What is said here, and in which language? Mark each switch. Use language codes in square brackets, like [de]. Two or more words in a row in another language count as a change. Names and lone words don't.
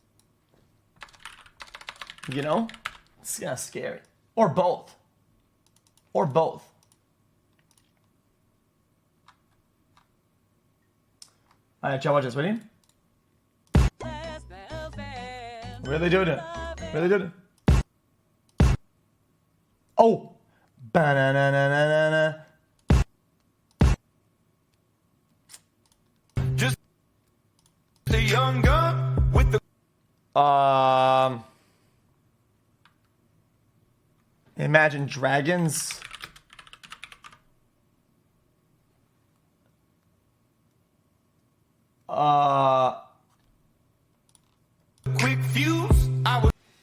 [en] You know? It's kind of scary. Or both. Or both. Alright, chat, watch this. Ready? Really doing it. Really doing it. Oh! Ba-na-na-na-na-na. Just a young gun with the Imagine Dragons. quick fuse. I was